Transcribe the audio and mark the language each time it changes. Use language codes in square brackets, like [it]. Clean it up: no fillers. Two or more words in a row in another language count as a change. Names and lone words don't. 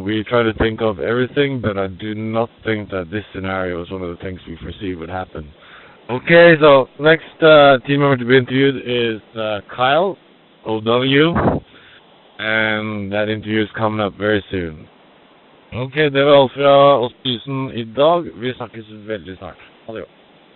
[en] We try to think of everything, but I do not think that this scenario is one of the things we foresee would happen. Okay, so next team member to be interviewed is Kyle, OW, and that interview is coming up very soon. [no] Ok, det var alt fra oss på isen i dag. Vi snakkes veldig snart. Ha det godt.